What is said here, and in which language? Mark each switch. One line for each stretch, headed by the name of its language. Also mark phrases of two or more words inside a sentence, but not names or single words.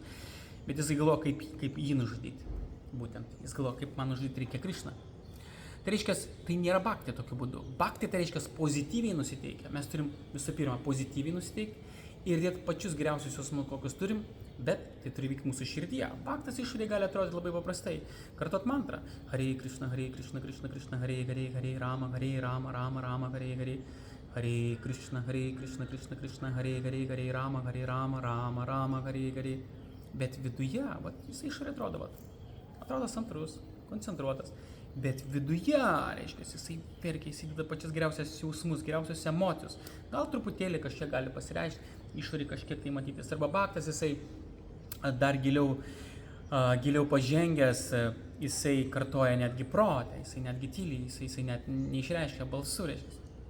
Lithuanian: Bet jisai galvoja, kaip jį nužudyti. Būtent, jis galvoja, kaip man nužudyti reikia Krišną. Tai reiškia, tai nėra bhakti tokiu būdu. Bhakti tai reiškia pozityviai nusiteikę. Mes turim visų pirma pozityviai nusiteikti ir dėti pačius geriausius jausmus, kokius turim, bet tai turi vykti mūsų širdyje. Bhaktas išorėje gali atrodyti labai paprastai. Kartot mantrą.
Sanskrit: हरे कृष्ण, कृष्ण कृष्ण, हरे हरे, हरे राम, राम राम, हरे हरे. हरे कृष्ण, कृष्ण कृष्ण, हरे हरे, हरे राम, राम राम, हरे हरे.
Lithuanian: Bet viduje, jis išorėje atrodo santūrus, koncentruotas. Bet viduje, reiškia, jisai perkia, įsideda pačias geriausias jausmus, geriausias emocijos. Gal truputėlį kažkiek gali pasireikšti, išorėje kažkiek tai matytis. Arba bhaktas, jisai dar giliau pažengęs, jisai kartoja netgi protą, jisai netgi tyliai, jisai net neišreiškia balsu, reiškia.